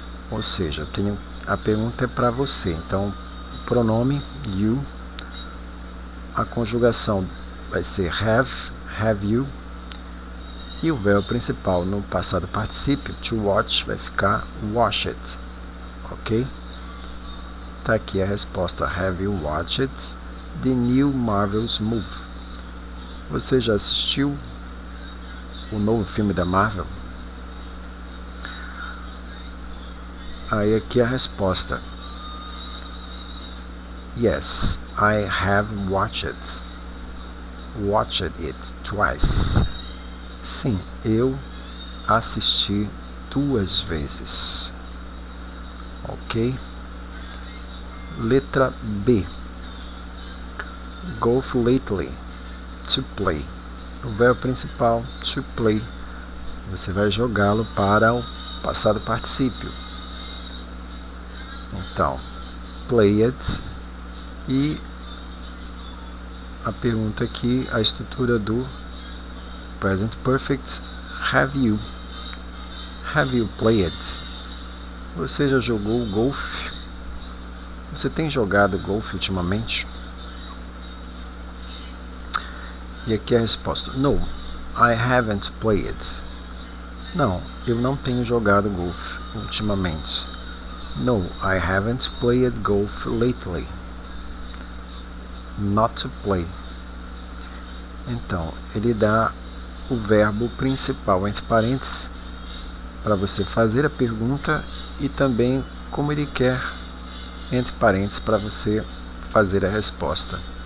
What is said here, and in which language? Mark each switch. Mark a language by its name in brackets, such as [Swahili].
[Portuguese] Ou seja, a pergunta é para você. Então, o pronome you, a conjugação vai ser have you, e o verbo principal no passado particípio, to watch, vai ficar watch it, ok? Tá aqui a resposta, [English] have you watched the new Marvel's Move? [Portuguese] Você já assistiu o novo filme da Marvel? Aí aqui a resposta, [English] yes, I have watched it twice. [Portuguese] Sim, eu assisti 2 vezes. Ok? [English] Letra B. Go lately. To play. [Portuguese] O verbo principal, to play. Você vai jogá-lo para o passado particípio. Então, play it. E a pergunta aqui, a estrutura do present perfect, [English] have you played? [Portuguese] Você já jogou golfe? Você tem jogado golfe ultimamente? E aqui a resposta, [English] no, I haven't played. [Portuguese] Não, eu não tenho jogado golfe ultimamente. [English] No, I haven't played golf lately. Not to play. [Portuguese] Então, ele dá o verbo principal entre parênteses para você fazer a pergunta e também como ele quer entre parênteses para você fazer a resposta.